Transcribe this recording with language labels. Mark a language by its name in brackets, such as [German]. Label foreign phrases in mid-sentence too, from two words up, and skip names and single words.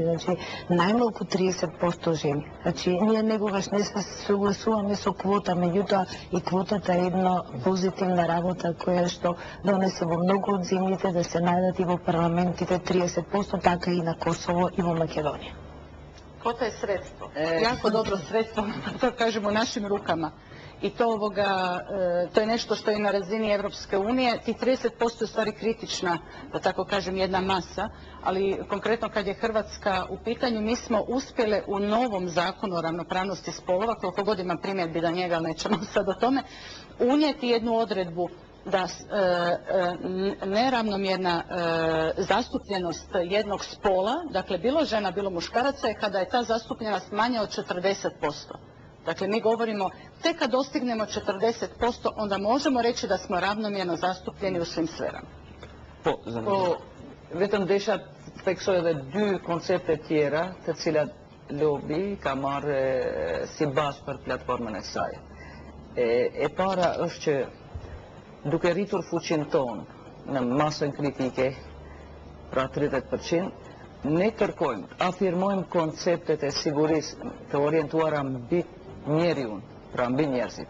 [Macedonian] Значи, најмалку 30% жени. Значи, ние негогаш не се согласуваме со квота, меѓутоа и квотата е една позитивна работа која што донесе во многу од земјите да се најдат и во парламентите 30%, така и на Косово и во Македонија. [Croatian] Kvota je sredstvo, jako dobro sredstvo, to kažemo u našim rukama. I to je nešto što je na razini Evropske unije. Tih 30% je u stvari kritična, da tako kažem, jedna masa, ali konkretno kad je Hrvatska u pitanju, mi smo uspjele u novom zakonu o ravnopravnosti spolova, koliko god imam primjedbi da njega, nećemo sad o tome, unijeti jednu odredbu da neravnomjerna zastupljenost jednog spola, dakle bilo žena, bilo muškaraca, je kada je ta zastupljenost manja od 40%. Dakle, mi govorimo, tek kad dostignemo 40%, onda možemo reći da smo ravnomjerno zastupljeni u svim sferama. [Albanian] Vetëm desha theksoj edhe dy koncepte tjera të cilat lobi ka marrë si bazë për platformën e saj. E para është që duke rritur fuqin tonë në masën kritike, pra 30%, ne kërkojmë, afirmojmë konceptet e sigurisë të orientuara mbi njeriun, pra mbi njerëzit.